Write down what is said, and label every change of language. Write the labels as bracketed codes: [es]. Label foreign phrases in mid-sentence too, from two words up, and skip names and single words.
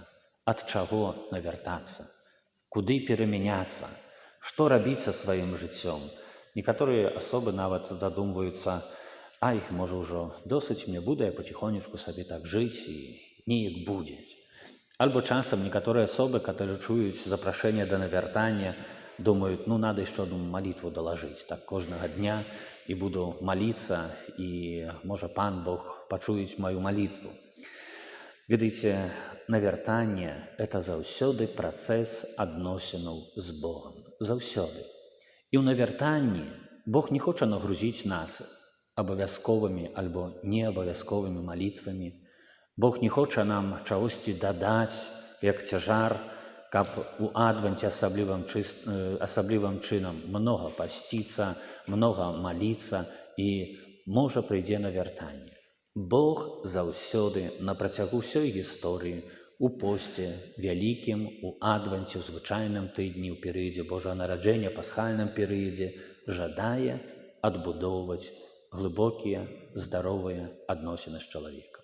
[be] Ад чаго навяртацца? Куды перамяняцца? Што рабіць са сваім жыццём? Некаторыя асобы нават задумваюцца: ай, можа ўжо досыць мне буде, я потихонечку сабе так жыць і неяк будзе. Альбо часам некаторыя асобы, которые чуюць запрашэнне да навяртання, [ru] думают, надо еще одну молитву доложить. Так кожного дня и буду молиться, и, может, Пан Бог почует мою молитву. Видите, навертание – это [be] заўсёды процесс адносінаў з Богом. Заўсёды. [ru] И в навертании Бог не хочет нагрузить нас [be] абавязковыми альбо неабавязковыми [ru] молитвами. Бог не хочет нам [be] чагосьці дадаць, як цяжар, каб у Адвенце асаблівым чынам много пасціцца, много маліцца і, можа, прыйдзе навяртанне. Бог заўсёды на працягу ўсёй гісторыі у посце вялікім, у Адвенце, у звычайным тыдні, у перыядзе Божага нараджэння, пасхальным перыядзе жадае адбудоўваць глыбокія, здаровыя адносіны з чалавекам.